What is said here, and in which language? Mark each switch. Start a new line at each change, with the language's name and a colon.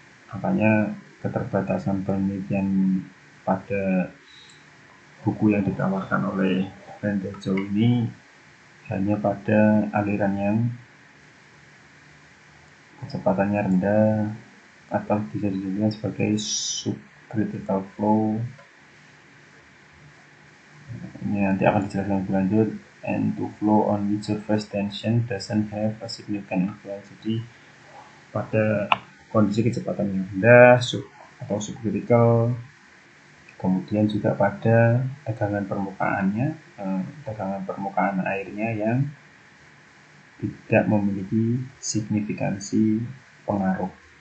Indonesian: Makanya keterbatasan penelitian pada buku yang ditawarkan oleh Randall Zhou ini hanya pada aliran yang kecepatannya rendah atau bisa disebutkan sebagai subcritical flow. Ini nanti akan dijelaskan lebih lanjut.
English: And to flow on which surface tension doesn't have a significant influence.
Indonesian: Jadi pada kondisi kecepatan yang rendah atau subcritical, kemudian juga pada tegangan permukaannya, tegangan permukaan airnya yang tidak memiliki signifikansi pengaruh.